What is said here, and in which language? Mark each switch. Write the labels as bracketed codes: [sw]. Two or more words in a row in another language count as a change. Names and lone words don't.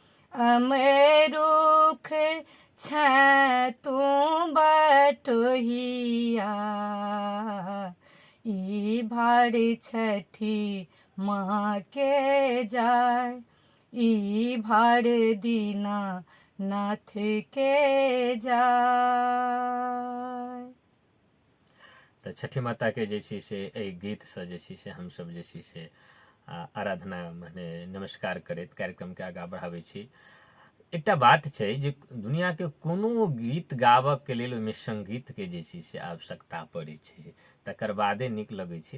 [mai] अमरुख छै तू बटोहिया, ई भाड़ छठी माँ के जाय, ई भाड़ दीना नाथ के जाय। तऽ छठी माता के जे छै से एहि गीतसँ जे छै से हमसब जे छै से आराधना मने नमस्कार करैत कार्यक्रमके आगाँ बढ़ाबै छी। एकटा बात छै जे दुनियाके कोनो गीत गाबऽके लेल ओहिमे सङ्गीतके जे छै से आवश्यकता पड़ै छै, तकर बादे नीक लगै छै।